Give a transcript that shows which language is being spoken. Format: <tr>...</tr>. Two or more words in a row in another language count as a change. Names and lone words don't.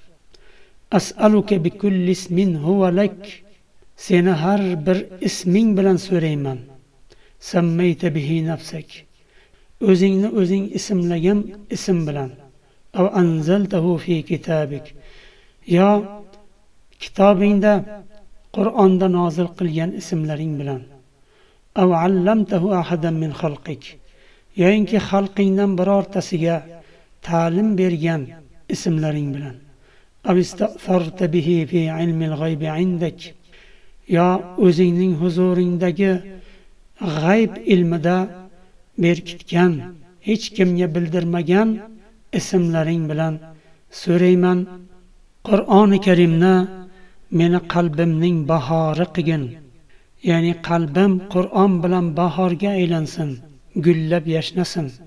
<ar>أسألك بكل اسم هو لك,</ar> <uz>seni har bir isming bilan so'rayman.</uz> <ar>سميت به نفسك,</ar> <uz>o'zingni o'zing ismlagan ism bilan.</uz> <ar>أو أنزلته في كتابك,</ar> <uz>yo kitobingda Qur'onda nozil qilgan ismlaring bilan.</uz> <ar>أو علمته أحدا من خلقك,</ar> <uz>yoinki xalqingdan birortasiga ta'lim bergan ismlaring bilan.</uz> <ar>أو استأثرت به في علم الغيب عندك,</ar> <uz>yo o'zingning huzuringdagi g'ayb ilmida berkitgan, hech kimga bildirmagan ismlaring bilan so'rayman. Qur'oni Karimni meni qalbimning bahori qilgin, ya'ni qalbim Qur'on bilan bahorga aylansin, gullab yashnasin.</uz>